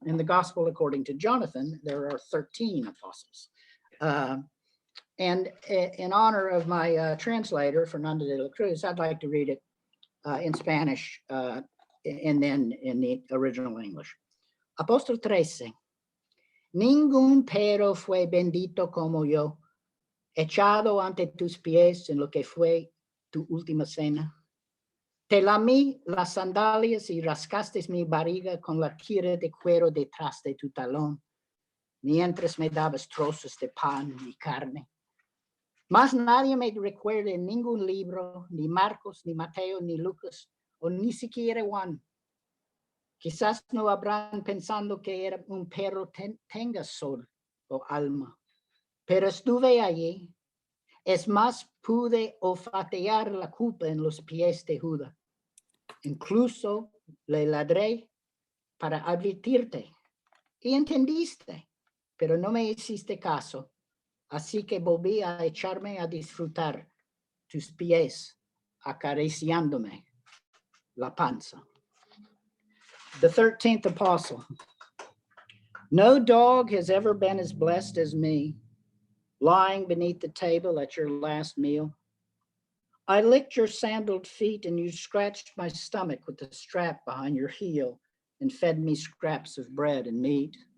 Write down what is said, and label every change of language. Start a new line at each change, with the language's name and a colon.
English: In the Gospel according to Jonathan, there are 13 apostles. And in honor of my translator, Fernando de la Cruz, I'd like to read it in Spanish and then in the original English.
Spanish: Apóstol 13. Ningún pero fue bendito como yo, echado ante tus pies en lo que fue tu última cena. Te lamí las sandalias y rascaste mi barriga con la tira de cuero detrás de tu talón, mientras me dabas trozos de pan y carne. Mas nadie me recuerda en ningún libro, ni Marcos, ni Mateo, ni Lucas, o ni siquiera Juan. Quizás no habrán pensando que era un perro tenga sol o alma, pero estuve allí. Es más, pude olfatear la culpa en los pies de Judas. Incluso le ladré para advertirte y entendiste, pero no me hiciste caso. Así que volví a echarme a disfrutar tus pies, acariciándome la panza.
English: The 13th Apostle. No dog has ever been as blessed as me, lying beneath the table at your last meal. I licked your sandaled feet and you scratched my stomach with the strap behind your heel and fed me scraps of bread and meat.